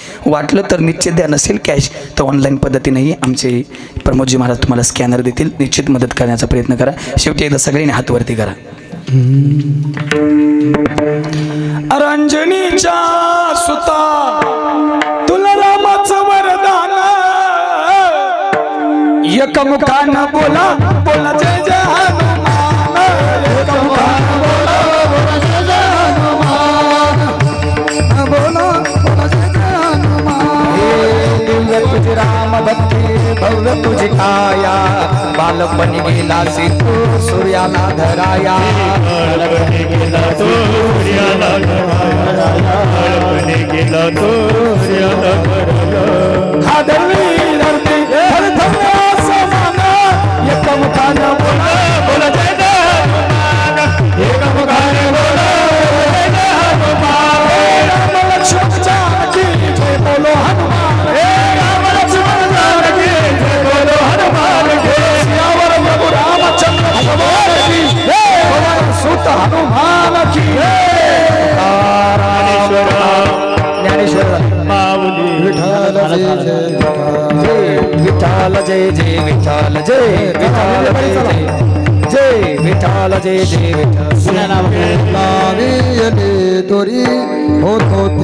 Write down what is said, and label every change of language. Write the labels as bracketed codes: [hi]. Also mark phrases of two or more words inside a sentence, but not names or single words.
[mr] वाटलं तर निश्चित द्या नसेल कॅश तर ऑनलाईन पद्धतीनेही आमचे प्रमोदजी महाराज तुम्हाला स्कॅनर देतील. निश्चित मदत करण्याचा प्रयत्न करा. शेवटी एकदा सगळ्यांनी हात वरती करा. रंजनीच्या सुता तुला रामाचं वरदान एकमुखानं बोला बोला जय जय हनुमान. एकमुखानं बोला बोला जय जय हनुमान. बोला बोला जय जय हनुमान. दिव्य तुझी राम भक्ती भव्य तुझी काया बाल बालपणी गेला सिद्धू सूर्याला धराया बाळपणी गेला तो सूर्याला धराया बाळपणी गेला तो सूर्याला धराया खादरली धरती धरधरला समाना एकमुखानं बोला बोला जय हनुमान एकमुखाने बोला जय हनुमान [hi] राम लक्ष्मण जानकी जय बोलो हनुमान राम लक्ष्मण जानकी जय बोलो हनुमान के सियावर प्रभु रामचंद्र भगवान की जय भगवान सुत हनुमान की ज्ञानेश्वर [mr] माऊली विठ्ठल जय जय विठ्ठल जय विठ्ठल जय जय विठ्ठल जय जय विठ्ठल तोरी होतो